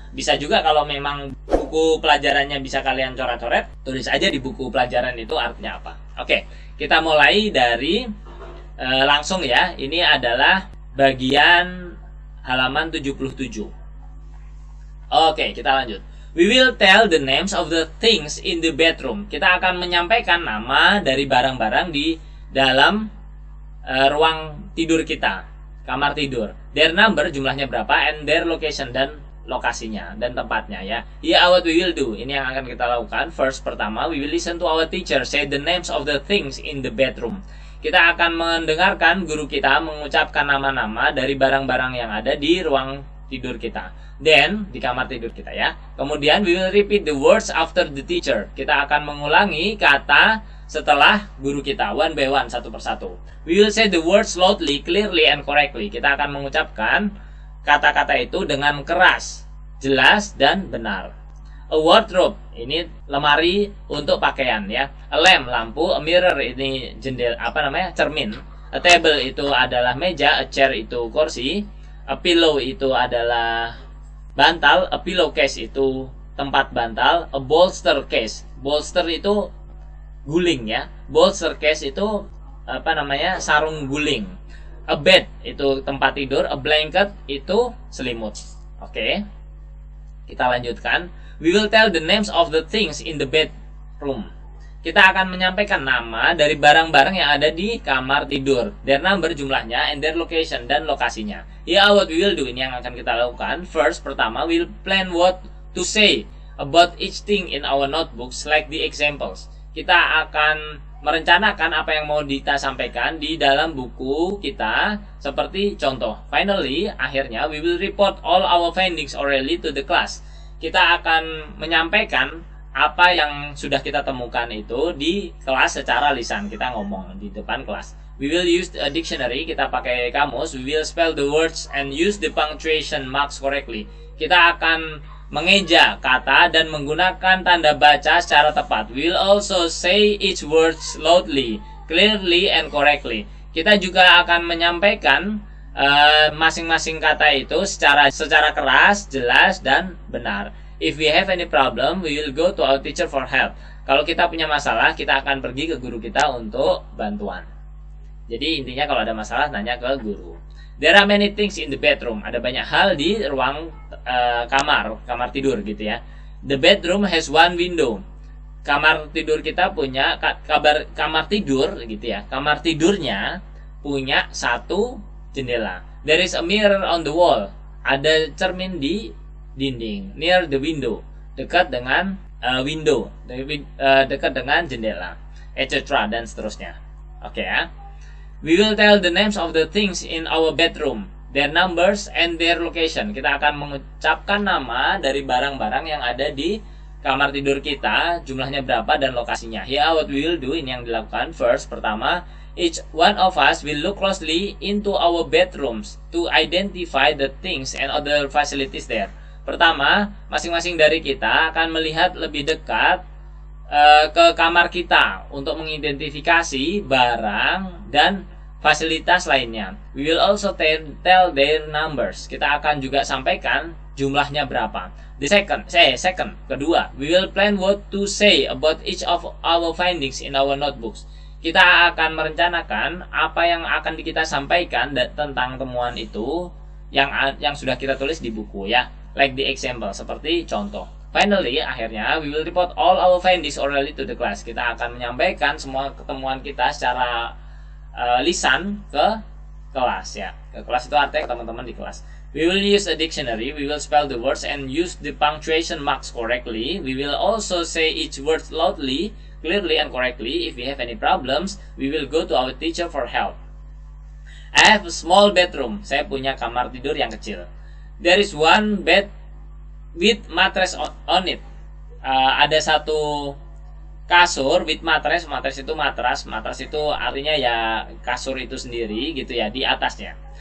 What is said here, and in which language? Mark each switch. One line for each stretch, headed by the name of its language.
Indonesian: Bisa juga kalau memang buku pelajarannya bisa kalian coret-coret, tulis aja di buku pelajaran itu artinya apa. Oke, kita mulai dari langsung ya. Ini adalah bagian halaman 77. Oke, kita lanjut.
English: We will tell the names of the things in the bedroom.
Indonesian: Kita akan menyampaikan nama dari barang-barang di dalam ruang tidur kita, kamar tidur.
English: Their number,
Indonesian: jumlahnya berapa,
English: and their location,
Indonesian: dan lokasinya dan tempatnya ya.
English: Yeah, what we will do.
Indonesian: Ini yang akan kita lakukan.
English: First,
Indonesian: pertama,
English: we will listen to our teacher say the names of the things in the bedroom.
Indonesian: Kita akan mendengarkan guru kita mengucapkan nama-nama dari barang-barang yang ada di ruang tidur kita.
English: Then,
Indonesian: di kamar tidur kita ya. Kemudian,
English: we will repeat the words after the teacher.
Indonesian: Kita akan mengulangi kata setelah guru kita,
English: one by one,
Indonesian: satu persatu.
English: We will say the words loudly, clearly, and correctly.
Indonesian: Kita akan mengucapkan kata-kata itu dengan keras, jelas, dan benar.
English: A wardrobe,
Indonesian: ini lemari untuk pakaian ya.
English: A lamp,
Indonesian: lampu.
English: A mirror,
Indonesian: ini jendela, cermin.
English: A table,
Indonesian: itu adalah meja.
English: A chair,
Indonesian: itu kursi.
English: A pillow,
Indonesian: itu adalah bantal.
English: A pillowcase,
Indonesian: itu tempat bantal.
English: A bolster case,
Indonesian: bolster itu guling ya.
English: Bolster case
Indonesian: itu sarung guling.
English: A bed,
Indonesian: itu tempat tidur.
English: A blanket,
Indonesian: itu selimut. Oke. Kita lanjutkan.
English: We will tell the names of the things in the bedroom.
Indonesian: Kita akan menyampaikan nama dari barang-barang yang ada di kamar tidur.
English: Their number,
Indonesian: jumlahnya,
English: and their location,
Indonesian: dan lokasinya.
English: Yeah, what we will do.
Indonesian: Ini yang akan kita lakukan.
English: First,
Indonesian: pertama,
English: we'll plan what to say about each thing in our notebooks, like the examples.
Indonesian: Kita akan merencanakan apa yang mau kita sampaikan di dalam buku kita, seperti contoh.
English: Finally,
Indonesian: akhirnya,
English: we will report all our findings orally to the class.
Indonesian: Kita akan menyampaikan apa yang sudah kita temukan itu di kelas secara lisan. Kita ngomong di depan kelas.
English: We will use a dictionary.
Indonesian: Kita pakai kamus.
English: We will spell the words and use the punctuation marks correctly.
Indonesian: Kita akan mengeja kata dan menggunakan tanda baca secara tepat.
English: We will also say each words loudly, clearly, and correctly.
Indonesian: Kita juga akan menyampaikan masing-masing kata itu secara keras, jelas, dan benar.
English: If we have any problem, we will go to our teacher for help.
Indonesian: Kalau kita punya masalah, kita akan pergi ke guru kita untuk bantuan. Jadi intinya kalau ada masalah, nanya ke guru.
English: There are many things in the bedroom.
Indonesian: Ada banyak hal di ruang kamar tidur gitu ya.
English: The bedroom has one window.
Indonesian: Kamar tidur kita punya kamar tidur gitu ya. Kamar tidurnya punya satu jendela.
English: There is a mirror on the wall.
Indonesian: Ada cermin di dinding.
English: Near the window.
Indonesian: Dekat dengan window. Dekat dengan jendela. Etc. dan seterusnya. Oke ya.
English: We will tell the names of the things in our bedroom, their numbers, and their location.
Indonesian: Kita akan mengucapkan nama dari barang-barang yang ada di kamar tidur kita, jumlahnya berapa, dan lokasinya.
English: Here what we will do,
Indonesian: ini yang dilakukan.
English: First,
Indonesian: pertama,
English: each one of us will look closely into our bedrooms to identify the things and other facilities there.
Indonesian: Pertama, masing-masing dari kita akan melihat lebih dekat ke kamar kita untuk mengidentifikasi barang dan fasilitas lainnya.
English: We will also tell their numbers.
Indonesian: Kita akan juga sampaikan jumlahnya berapa.
English: The second,
Indonesian: kedua,
English: we will plan what to say about each of our findings in our notebooks.
Indonesian: Kita akan merencanakan apa yang akan kita sampaikan tentang temuan itu yang sudah kita tulis di buku ya.
English: Like the example,
Indonesian: seperti contoh.
English: Finally,
Indonesian: akhirnya,
English: we will report all our findings orally to the class.
Indonesian: Kita akan menyampaikan semua ketemuan kita secara lisan ke kelas ya. Ke kelas itu artinya teman-teman di kelas.
English: We will use a dictionary. We will spell the words and use the punctuation marks correctly. We will also say each word loudly, clearly, and correctly. If we have any problems, we will go to our teacher for help. I have a small bedroom.
Indonesian: Saya punya kamar tidur yang kecil.
English: There is one bed with mattress on it.
Indonesian: Ada satu kasur
English: with mattress.
Indonesian: Mattress itu matras. Matras itu artinya ya kasur itu sendiri gitu ya, di atasnya.